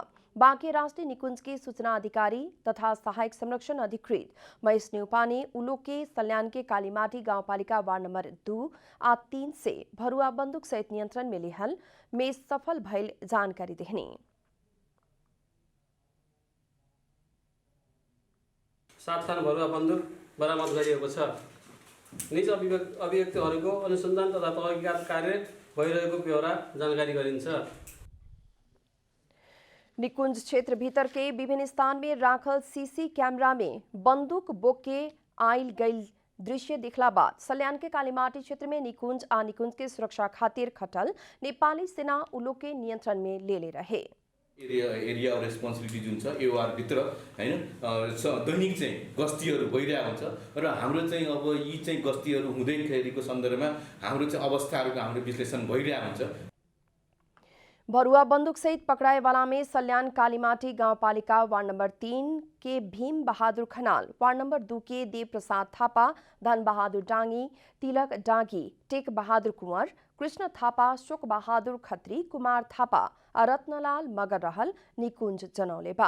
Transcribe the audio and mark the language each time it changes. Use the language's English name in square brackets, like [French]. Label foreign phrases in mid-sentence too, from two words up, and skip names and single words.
[Bhojpuri] बांके राष्ट्रीय निकुंज के सूचना अधिकारी तथा सहायक संरक्षण अधिकृत महेश न्यौपा ने उलो के सल्यान के कालीमाटी गांवपालिका वार्ड नंबर 2 आ 3 से भरुआ बंदूक सहित नियंत्रण में लेहल में सफल भइल जानकारी देहनी। [Nepali] 7 थान भरुवा बन्दुक बरामद गरिएको छ। निज अभिव्यक्तिहरूको अनुसन्धान तथा तहकीकात कार्य भइरहेको ब्यौरा जानकारी गरिन्छ। [Bhojpuri] निकुंज क्षेत्र भीतर के विभिन्न स्थान में राखल सीसी कैमरा में बंदूक बोके आइल गइल दृश्य दिखला बाद सल्यान के कालीमाटी क्षेत्र में निकुंज आ निकुंज के सुरक्षा खातिर खटल नेपाली सेना उलो के नियंत्रण में ले रहे। [English] area of responsibility [Nepali] जुन छ एओआर भित्र हैन दैनिक चाहिँ गस्तीहरू भइरहेको हुन्छ र हाम्रो चाहिँ अब यी चाहिँ गस्तीहरू हुँदैखेरिको सन्दर्भमा हाम्रो चाहिँ अवस्थाहरूको हाम्रो विश्लेषण भइरहेको हुन्छ। [Bhojpuri] भरुआ बंदूक सहित पकड़ाए वाला में सल्यान कालीमाटी गांवपालिका वार्ड नंबर 3 के भीम बहादुर खनाल, वार्ड नंबर 2 के देव प्रसाद थापा, धन बहादुर डांगी, तिलक डांगी, टेक बहादुर कुंवर, कृष्ण थापा, शोक बहादुर खत्री, कुमार थापा, रत्नलाल मगर रहल निकुंज जनौले बा।